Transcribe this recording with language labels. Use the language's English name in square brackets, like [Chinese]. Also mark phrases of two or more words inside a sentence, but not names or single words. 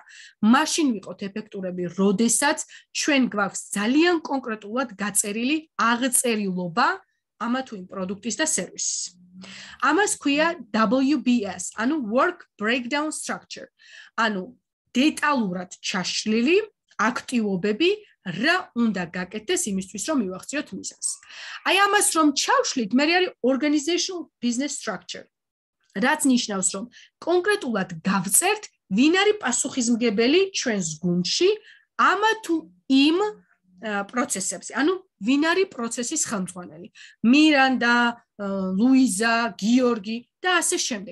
[Georgian] მაშინ ვიყოთ ეფექტურები, როდესაც ჩვენ გვაქვს ძალიან კონკრეტულად გაწერილი აღწერილობა ამა თუ იმ პროდუქტის და სერვისის. ამას ქვია WBS, ანუ [English] Work Breakdown Structure, [Georgian] ანუ დეტალურად ჩაშლილი აქტივობები, რა უნდა გაკეთდეს იმისთვის, რომ მივახციოთ მიზანს. აი ამას რომ ჩავშლით, მე არის [English] organizational business structure. [Georgian] რაც ნიშნავს, რომ კონკრეტულად გავწერთ, ვინ არის პასუხისმგებელი ჩვენს გუნდში ამა თუ იმ პროცესებზე. ანუ ვინ არის პროცესის ხელმძღვანელი? მირანდა, ლუიზა, გიორგი და ასე შემდეგ.